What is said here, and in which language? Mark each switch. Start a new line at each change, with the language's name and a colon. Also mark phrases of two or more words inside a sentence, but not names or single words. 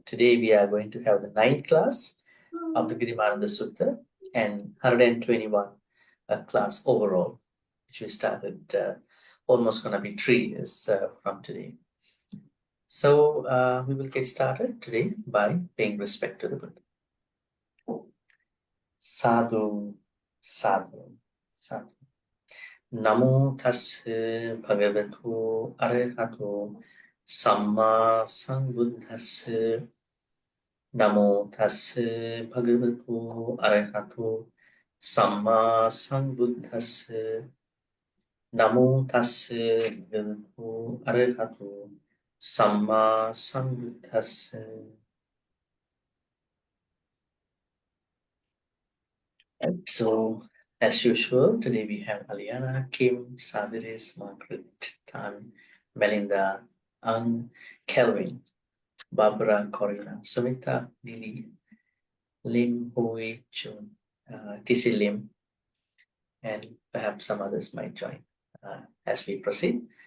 English: Today we are going to have the 9th class of the Girimānanda Sutta and 121 class overall, which we started almost going to be 3 years from today. So we will get started today by paying respect to the Buddha.
Pali: Sadhu, sadhu, sadhu. Namo tassa bhagavato arahato samma sambuddhassa. Namo tassa bhagavato arahato samma sambuddhassa. Namo tassa bhagavato arahato samma sambuddhassa.
English: So, as usual, today we have Aliana, Kim, Saviris, Margaret, Tan, Melinda, Ang, Kelvin, Barbara, Corina, Sumita, Lily, Lim, Hui, Chun, TC Lim, and perhaps some others might join as we proceed.